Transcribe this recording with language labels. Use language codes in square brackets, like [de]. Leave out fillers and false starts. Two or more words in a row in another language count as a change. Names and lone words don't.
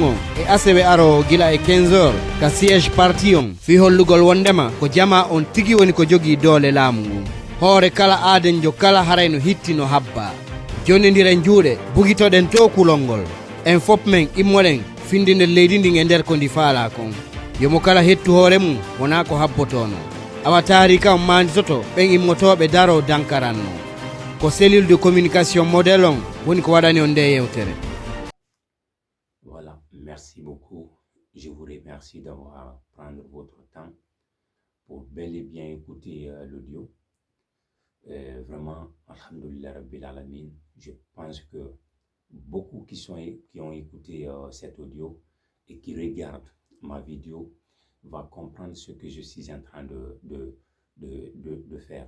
[ff] on e asewe aro gila e 15 heures ka [fr] siège parti [ff] on fi hollugol wondema ko jama on tigi woni ko jogii doole laamu ngun hoore kala aadenjo kala haray no hitti no habba jonnidiren juuɗe bugitoɗen to kulol ngol en fop men immoɗen findinde leydi ndin e nder ko ndi faala kon yomo kala hettu hoore mum wona ko habbotono awa taari kam manditoto ɓen immotoɓe daro dankaranno ko [fr] cellule de communication modèle [ff] on woni ko waɗani on nde yewtere. [fr] Voilà, merci beaucoup. Je vous remercie d'avoir pris votre temps pour bel et bien écouter l'audio. Vraiment, [ar] الحمد لله رب العالمين, [fr] je pense que beaucoup qui ont écouté cet audio et qui regardent ma vidéo vont comprendre ce que je suis en train de faire.